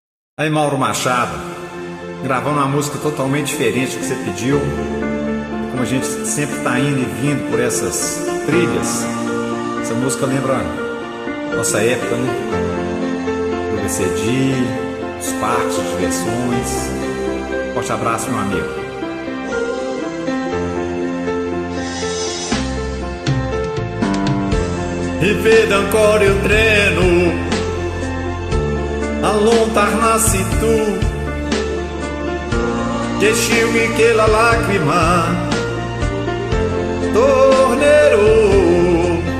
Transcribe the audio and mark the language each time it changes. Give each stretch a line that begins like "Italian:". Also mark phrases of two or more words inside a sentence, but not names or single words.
Portuguese: Aí, Mauro Machado, gravando uma música totalmente diferente que você pediu. Como a gente sempre está indo e vindo por essas trilhas, essa música lembra nossa época, né? Do BCD, os parques, as diversões. Forte abraço, meu amigo.
Italian: E vedo ancora il treno allontanarsi tu, che sciogli che la lacrima tornerò.